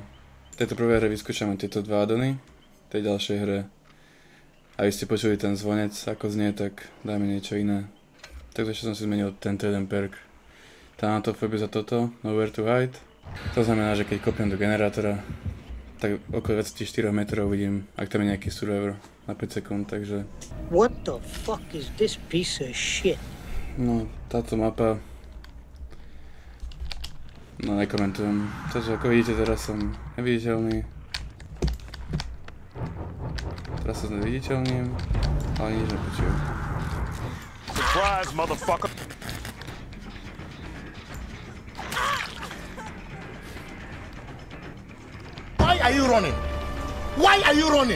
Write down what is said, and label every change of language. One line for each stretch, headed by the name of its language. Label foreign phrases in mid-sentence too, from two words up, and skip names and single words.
Slovak: V tejto prvej hre vyskúšame tieto dva addony. V tej ďalšej hre, aby ste počuli ten zvonec, ako znie, tak dáme niečo iné. Takže ešte som si zmenil tento jeden perk. Thanatophobia za toto, Nowhere to hide. To znamená, že keď kopnem do generátora, tak okolo 24 metrov vidím, ak tam je nejaký survivor na 5 sekúnd, takže...
English: What the fuck is this piece of shit?
Slovak: No, táto mapa... No, nekomentujem. Takže ako vidíte, teraz som neviditeľný. Teraz sa neviditeľním, ale nič nepočujem.
English: Surprise, motherfucker! Why are you running? Why are you running?